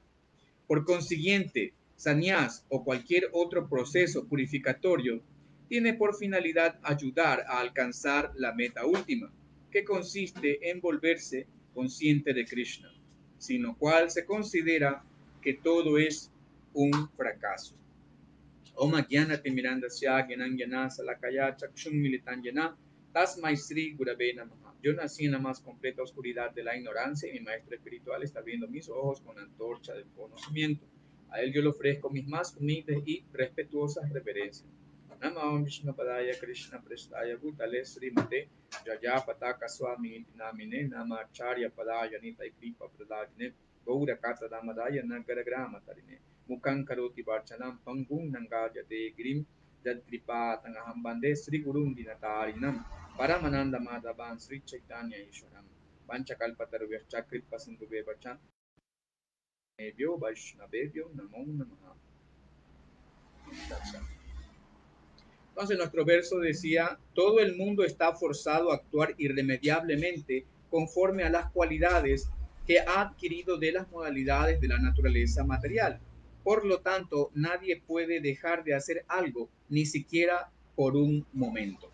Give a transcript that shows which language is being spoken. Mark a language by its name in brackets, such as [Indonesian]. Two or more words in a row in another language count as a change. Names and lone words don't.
[Spanish] Por consiguiente, sannyas o cualquier otro proceso purificatorio tiene por finalidad ayudar a alcanzar la meta última, que consiste en volverse consciente de Krishna, sin lo cual se considera que todo es un fracaso. [Sanskrit] Om Jnanati Mirandasya Gyanam Jana Salakaya Chakshum Militan Jana Tasmai Sri Gurave Namaha. [Spanish] Yo nací en la más completa oscuridad de la ignorancia y mi maestro espiritual está abriendo mis ojos con la antorcha del conocimiento. A él yo le ofrezco mis más humildes y respetuosas reverencias. [Sanskrit] Namah Vishnu Padaya Krishna Prestaya Bhutale Srimate Jaya Pataka Swami Namine Namacharya Padaya Nita Kripa Pradajne Gaura Kata Damadaya Nagara Grama Tarine Mukan Karoti Varchanam Pangung Nangajate Grim Jad Kripa Tangaham Bande Sri Gurum Dinatarinam Paramananda Madhavan Sri Chaitanya Ishwaram Panchakalpatarvyascha Kripa Sindhuvevachan Evyo Vaishnavevyo Namo Namaha. [Spanish] Entonces nuestro verso decía, todo el mundo está forzado a actuar irremediablemente conforme a las cualidades que ha adquirido de las modalidades de la naturaleza material. Por lo tanto, nadie puede dejar de hacer algo, ni siquiera por un momento.